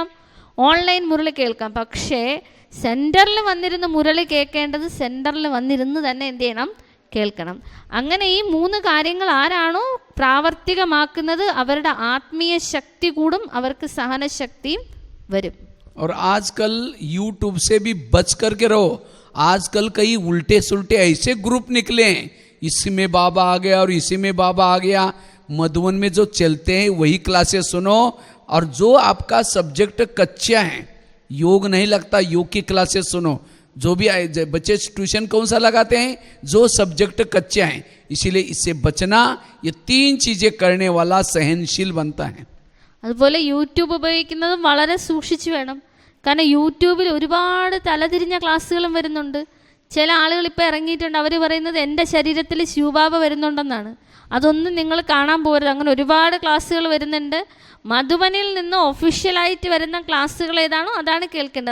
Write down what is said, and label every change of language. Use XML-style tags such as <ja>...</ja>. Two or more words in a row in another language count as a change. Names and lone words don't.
<ml>ഓൺലൈൻ മുരളി കേൾക്കാം. പക്ഷേ സെൻറ്ററിൽ വന്നിരുന്ന് മുരളി കേൾക്കേണ്ടത് സെൻറ്ററിൽ വന്നിരുന്ന് തന്നെ എന്ത് ചെയ്യണം? കേൾക്കണം. അങ്ങനെ ഈ 3 കാര്യങ്ങൾ ആരാണോ പ്രാവർത്തികമാക്കുന്നത് അവരുടെ ആത്മീയ ശക്തി കൂടും, അവർക്ക് സഹനശക്തിയും വരും.</ml> <hi>और आजकल यूट्यूब से भी बच करके रहो. आजकल कई उल्टे सुल्टे ऐसे ग्रुप निकले हैं, इसी में बाबा आ गया और इसी में बाबा आ गया. मधुबन में जो चलते हैं वही क्लासेस सुनो, और जो आपका सब्जेक्ट कच्चा है योग नहीं लगता, योग की क्लासेस सुनो। जो भी बच्चे ट्यूशन कौन सा लगाते हैं, जो सब्जेक्ट कच्चे हैं। इसीलिए इससे बचना, ये 3 चीजें करने वाला सहनशील बनता है।</hi> <ml>അതുപോലെ യൂട്യൂബ് ഉപയോഗിക്കുന്നതും വളരെ സൂക്ഷിച്ചു വേണം. കാരണം യൂട്യൂബിൽ ഒരുപാട് തലതിരിഞ്ഞ ക്ലാസ്സുകളും വരുന്നുണ്ട്. ചില ആളുകൾ ഇപ്പോൾ ഇറങ്ങിയിട്ടുണ്ട്, അവർ പറയുന്നത് എൻ്റെ ശരീരത്തിൽ ശിവബാബ വരുന്നുണ്ടെന്നാണ്. അതൊന്നും നിങ്ങൾ കാണാൻ പോകരുത്. അങ്ങനെ ഒരുപാട് ക്ലാസ്സുകൾ വരുന്നുണ്ട്. മധുബനിൽ നിന്ന് ഒഫീഷ്യലായിട്ട് വരുന്ന ക്ലാസ്സുകൾ ഏതാണോ അതാണ് കേൾക്കേണ്ടത്.</ml>